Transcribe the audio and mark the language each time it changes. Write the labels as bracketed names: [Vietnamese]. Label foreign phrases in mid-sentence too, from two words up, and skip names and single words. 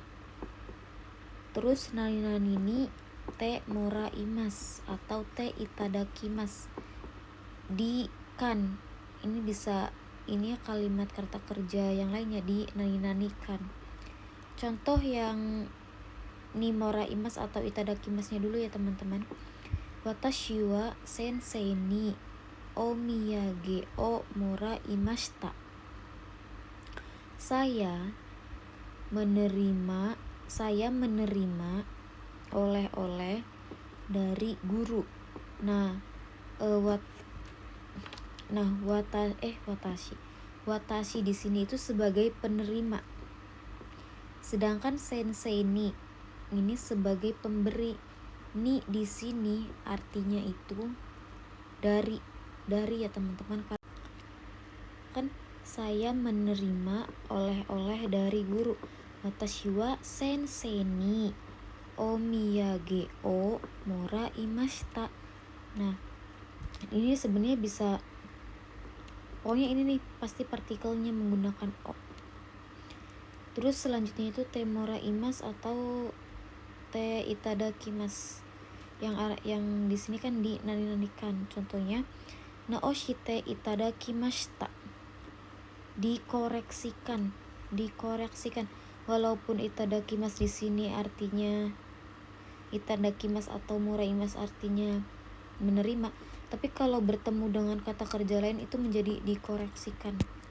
[Indonesian] Terus [Japanese] なにに てもらいます [Indonesian] atau [Japanese] ていただきます, [Indonesian] di kan. Ini bisa ini ya kalimat kata kerja yang lainnya di nani kan. Contoh yang [Japanese] にもらいます [Indonesian] atau itadakimasnya dulu ya teman-teman. [Japanese] 私は先生にお土産をもらいました. [Indonesian] Saya menerima oleh-oleh dari guru. Watashi di sini itu sebagai penerima. Sedangkan [Japanese] 先生に [Indonesian] ini sebagai pemberi. Ni di sini artinya itu dari ya teman-teman. Kan saya menerima oleh-oleh dari guru. [Japanese] 私は先生にお土産をもらいました. [Indonesian] Nah, ini sebenarnya bisa, pokoknya ini nih pasti partikelnya menggunakan o. Terus selanjutnya itu [Japanese] てもらいます [Indonesian] atau [Japanese] ていただきます. [Indonesian] yang di sini kan di nani-nanikan. [Japanese] Contohnya 直していただきました, [Indonesian] dikoreksikan. Walaupun itadakimas di sini artinya itadakimas atau muraimas artinya menerima, tapi kalau bertemu dengan kata kerja lain itu menjadi dikoreksikan.